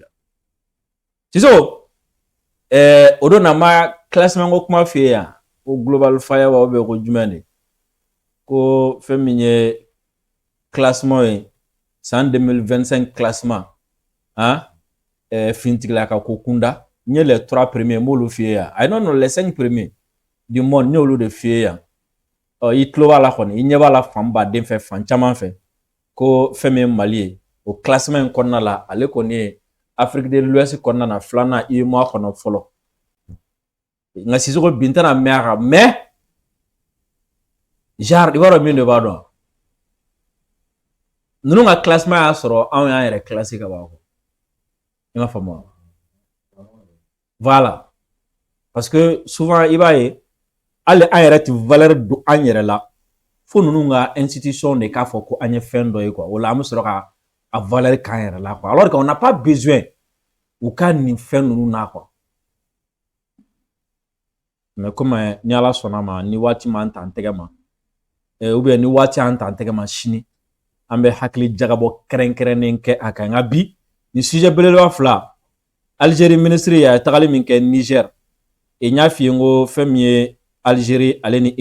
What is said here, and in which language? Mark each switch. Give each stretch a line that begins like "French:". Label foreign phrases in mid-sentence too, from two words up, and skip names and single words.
Bambara: Siso o don na ma classement ko kuma f'i ye yan ko global fire wa ko jumɛn de ko fɛn min ye classement ye san 2025 classement fintigila ka ko kunda n ye
French: les 3 premiers
Bambara: m'olu f'i ye yan
English: I don't know
French: les 5 premiers du monde
Bambara: n y'olu de f'i ye yan i tulo b'a la kɔni i ɲɛ b'a la fan baden fɛ fan caman fɛ ko fɛn min ye Mali ye o classement in kɔnɔna la ale kɔni ye Afrique de l'Ouest kɔnɔna na filanan UEMOA kɔnɔ fɔlɔ nka Sisoko bi n tɛna mɛn a kan mais genre i b'a dɔn min de b'a dɔn ninnu ka classement y'a sɔrɔ anw y'an yɛrɛ classé ka ban i m'a faamu
French: voilà parce que souvent
Bambara: i b'a ye hali an yɛrɛ tɛ valeur don an yɛrɛ la fo ninnu ka institution de k'a fɔ ko an ye fɛn dɔ ye quoi o la an bɛ sɔrɔ ka a valeur k'an yɛrɛ la quoi
French: alors qu'on n'a pas besoin
Bambara: u ka nin fɛn ninnu na quoi
French: mais comme
Bambara: ni ala sɔnna ma ni waati m'an ta an tɛgɛ ma ou bien ni waati y'an ta an tɛgɛ ma sini an bɛ hakili jagabɔ kɛrɛnkɛrɛnnen kɛ a kan nka bi ni sujet belebeleba fila Algérie ministre a tagali min kɛ Niger n y'a f'i ye n ko fɛn min ye Algérie ale ni